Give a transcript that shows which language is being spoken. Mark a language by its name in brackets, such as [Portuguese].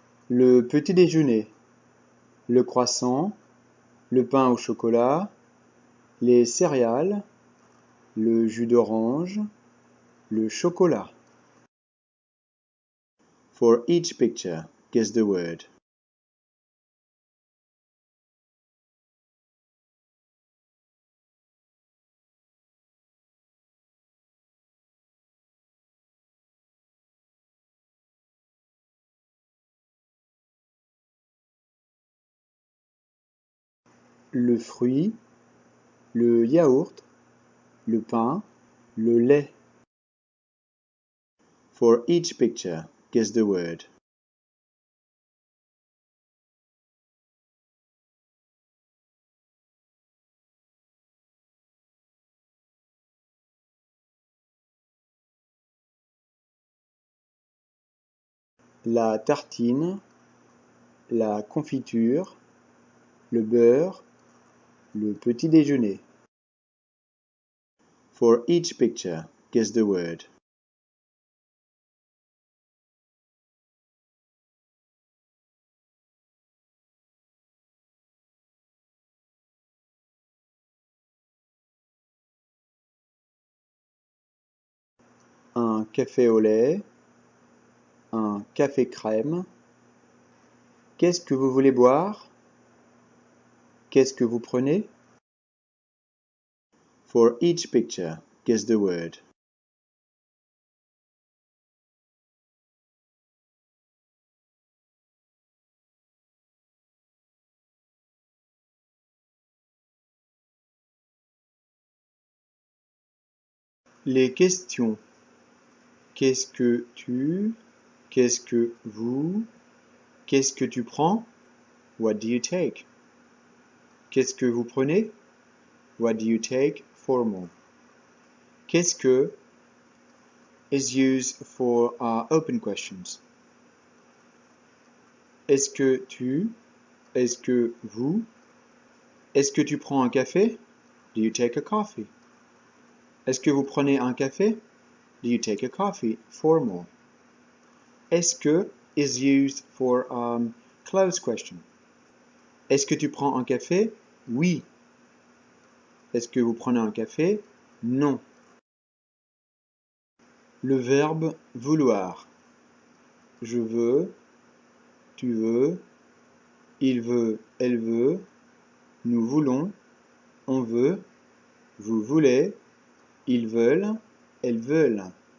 [French] Le petit déjeuner, le croissant, le pain au chocolat, les céréales, le jus d'orange, le chocolat. [English] For each picture, guess the word. [French] Le fruit, le yaourt, le pain, le lait. [English] For each picture, guess the word. [French] La tartine, la confiture, le beurre, le petit déjeuner. [English] For each picture, guess the word. [French] Un café au lait, un café crème. Qu'est-ce que vous voulez boire? Qu'est-ce que vous prenez? [English] For each picture, guess the word. [French] Les questions. Qu'est-ce que tu? Qu'est-ce que vous? Qu'est-ce que tu prends? [English] What do you take? [French] Qu'est-ce que vous prenez? [English] What do you take? Formal. Qu'est-ce que is used for open questions. [French] Est-ce que tu? Est-ce que vous? Est-ce que tu prends un café? [English] Do you take a coffee? [French] Est-ce que vous prenez un café? [English] Do you take a coffee? Formal. Est-ce que is used for closed question. [French] Est-ce que tu prends un café? Oui. Est-ce que vous prenez un café? Non. Le verbe vouloir. Je veux, tu veux, il veut, elle veut, nous voulons, on veut, vous voulez, ils veulent, elles veulent.